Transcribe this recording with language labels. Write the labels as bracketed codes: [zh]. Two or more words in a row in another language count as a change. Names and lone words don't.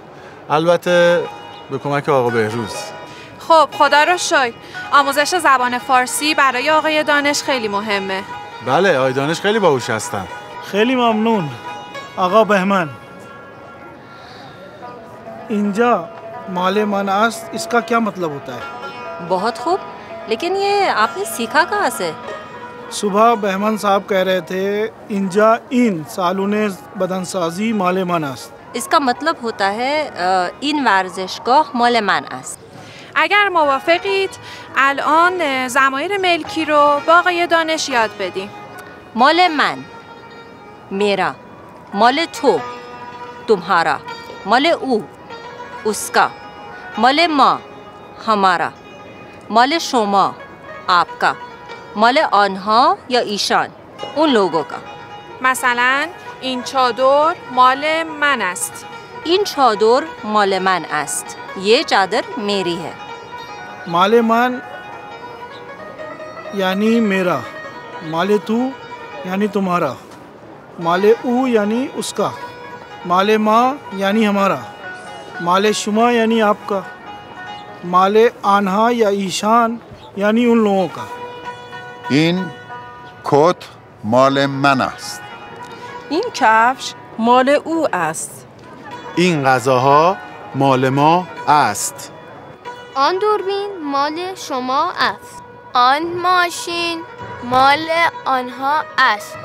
[fa] البته به کمک آقا بهروز. خب خدا رو شکر، آموزش زبان فارسی برای آقای دانش خیلی مهمه. بله، آقای دانش خیلی باهوش هستن. خیلی ممنون آقا بهمن. اینجا مال من است، [hi] इसका क्या मतलब होता है؟ बहुत खूब, लेकिन ये आपने सीखा कहाँ से? सुबह बहमन साहब कह रहे थे [fa] اینجا این سالن بدنسازی مال من است. [hi] इसका मतलब होता है [fa] این ورزشگاه مال من است. اگر موافقید الان ضمایر ملکی رو با آقای دانش یاد بدیم. مال من، मेरा, مال تو, तुम्हारा, مال او, उसका, مال ما, हमारा, مال شما, आपका, مال آنها یا ایشان, اون [hi] लोगों का. [fa] مثلا این چادر مال من است. این چادر مال من است. [hi] ये चादर मेरी है. [fa] مال من [hi] यानी मेरा, [fa] مال تو [hi] यानी तुम्हारा, [fa] مال او [hi] यानी उसका, [fa] مال ما [hi] यानी हमारा, [fa] مال شما [hi] यानी आपका, [fa] مال آنها یا ایشان [hi] यानी उन लोगों का. [fa] این کت مال من است. این کفش مال او است. این غذاها مال ما است. آن دوربین مال شما است. آن ماشین مال آنها است.